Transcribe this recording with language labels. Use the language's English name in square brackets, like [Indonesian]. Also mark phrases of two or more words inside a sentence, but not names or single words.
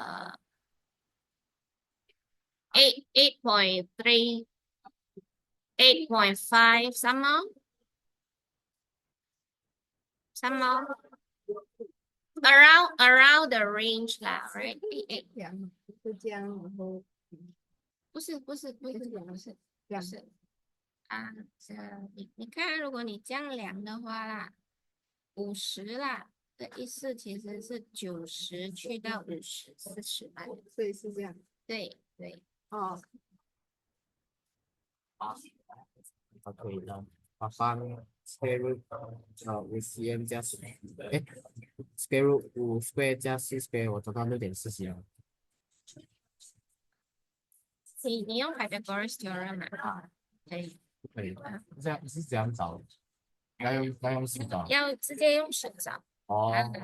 [English] 8.3, 8.5 somehow around the range lah, right? [Chinese] 就这样，然后不是你看，如果你这样量的话啦，50啦的意思其实是90去到50 40啦，所以是这样。对对。哦，它可以的。把方 [English] square root 5cm [Chinese] 加 [English] square root 5 square [Chinese] 加4 square 我找到6.4了。你用 Pythagoras theorem 嘛？可以。不可以，这样是怎样找？要用手找？要直接用手找。哦。